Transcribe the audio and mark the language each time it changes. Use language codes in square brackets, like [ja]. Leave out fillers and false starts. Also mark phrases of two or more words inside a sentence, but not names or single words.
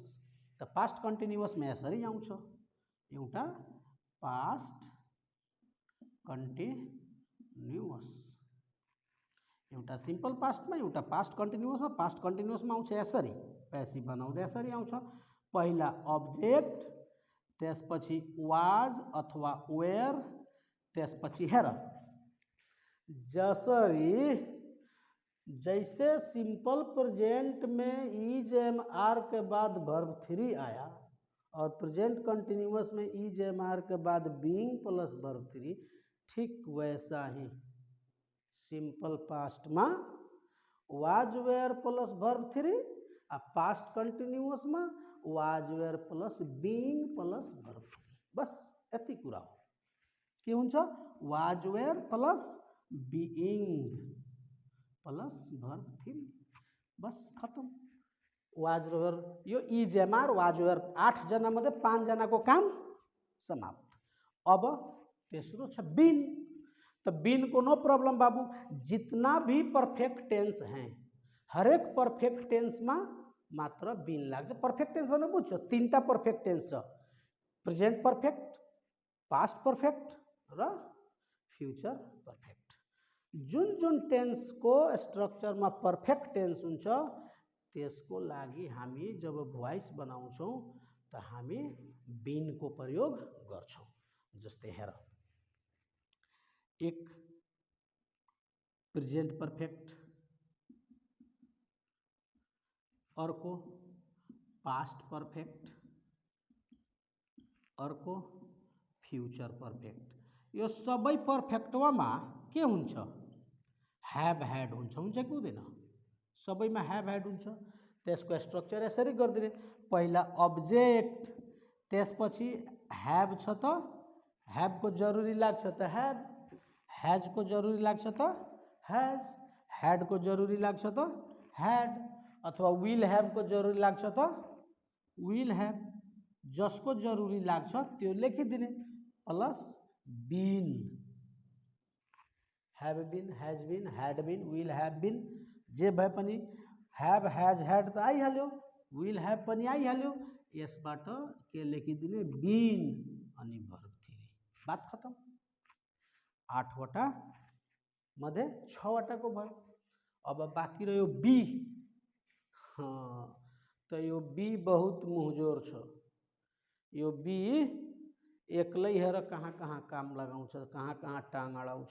[ne] त [en] past continuousमा [ne] यसरी आउँछ, एउटा [en] past continuous, [ne] एउटा [en] simple pastमा [ne] एउटा [en] past continuousमा। past continuousमा [ne] आउँछ यसरी, प्यासिभ बनाउँदा यसरी आउँछ, पहिला अब्जेक्ट, त्यसपछि वाज अथवा वेयर, त्यसपछि हेर [hi] जैसे [en] simple present [hi] में इजेएमआर के बाद वर्ब 3 आया और [en] present continuous [hi] में इजेएमआर के बाद [en] being plus verb 3, [hi] ठीक वैसा ही [en] simple past [hi] में [en] was were plus verb 3 [hi] और [en] past continuous [hi] में [en] was were plus being plus verb 3. [ne] बस यति कुरा हो। के हुन्छ? [en] was were plus being plus verb 3, [hi] बस खत्म। [en] was were [ne] यो इजेएमआर [en] was were [ne] 8 जना मध्ये 5 जना को काम समाप्त। अब तेस्रो छ बीन। [hi] तो बीन को [en] no problem [hi] बाबू, जितना भी [en] perfect tense [hi] हैं हर एक [en] perfect tense [hi] में मात्र बीन लाग्छ। [en] perfect tense [ne] भन्नु बुझ्छ, 3टा [en] perfect tense [ne] छ, [en] present perfect, past perfect [ne] र [en] future perfect. [ne] जुन जुन टेंस को स्ट्रक्चर में [en] perfect tense [ne] हुन्छ त्यसको लागि हामी जब भोइस बनाउँछौं त हामी बीन को प्रयोग गर्छौं। जस्तै हेर, एक [en] present perfect, [ne] अर्को [en] past perfect, [ne] अर्को [en] future perfect. [ne] यो सबै परफेक्टमा के हुन्छ? [en] have had [ne] हुन्छ कि हुँदैन? सबैमा [en] have had [ne] हुन्छ। त्यसको स्ट्रक्चर यसरी गर्दिने, पहिला अब्जेक्ट, त्यसपछि हैव छ त हैव को जरुरी लाग्छ त हैव, हैज को जरुरी लाग्छ त हैज, हैड को जरुरी लाग्छ त हैड, अथवा [en] will have [ne] को जरुरी लाग्छ त [en] will have. [ne] जसको जरुरी लाग्छ त्यो लेखिदिने, [en] plus been, have been, has been, had been, will have been, [ne] जे भए पनि [en] have has had [ne] त आइहाल्यो, [en] will have [ne] पनि आइहाल्यो। यसबाट के लेखिदिने? बीन अनि वर्ब 3, [hi] बात खत्म। [ne] 8 वटा मध्ये 6 वटा को भयो। अब बाँकी रह्यो बी। तो यो बी [hi] बहुत मुहजोर [ne] छ। यो बी एक्लै हेर कहाँ कहाँ काम लगाउँछ, कहाँ कहाँ टाङ अडाउँछ।